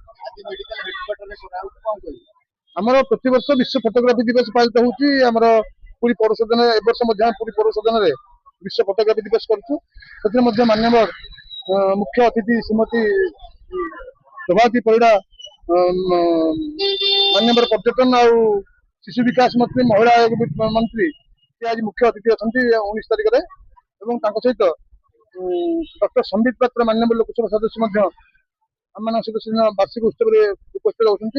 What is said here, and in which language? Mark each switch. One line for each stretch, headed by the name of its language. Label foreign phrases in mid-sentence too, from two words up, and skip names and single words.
Odia: ଆମର ପ୍ରତି ବର୍ଷ ବିଶ୍ୱ ଫଟୋଗ୍ରାଫି ଦିବସ ପାଳିତ ହଉଚି। आमर ପୁରୀ ପୌର ସଦନରେ ଏ ବର୍ଷ ମଧ୍ୟ ପୁରୀ ପୌର ସଦନରେ ବିଶ୍ୱ ଫଟୋଗ୍ରାଫି ଦିବସ କରୁଛୁ। ସେଥିରେ ମଧ୍ୟ ମାନ୍ୟବର ମୁଖ୍ୟ ଅତିଥି ଶ୍ରୀମତୀ ପ୍ରଭାତୀ ପରିଡ଼ା ମାନ୍ୟବର ପର୍ଯ୍ୟଟନ ଆଉ ଶିଶୁ ବିକାଶ ମନ୍ତ୍ରୀ ମହିଳା ଆୟୋଗ ମନ୍ତ୍ରୀ ସେ ଆଜି ମୁଖ୍ୟ ଅତିଥି ଅଛନ୍ତି 19 ତାରିଖରେ ଏବଂ ତାଙ୍କ ସହିତ ଡକ୍ଟର ସମ୍ବିତ ପାତ୍ର ମାନ୍ୟବର ଲୋକସଭା ସଦସ୍ୟ ମଧ୍ୟ ଆମମାନଙ୍କ ସହିତ ସେଦିନ ବାର୍ଷିକ ଉତ୍ସବରେ ଉପସ୍ଥିତ ରହୁଛନ୍ତି।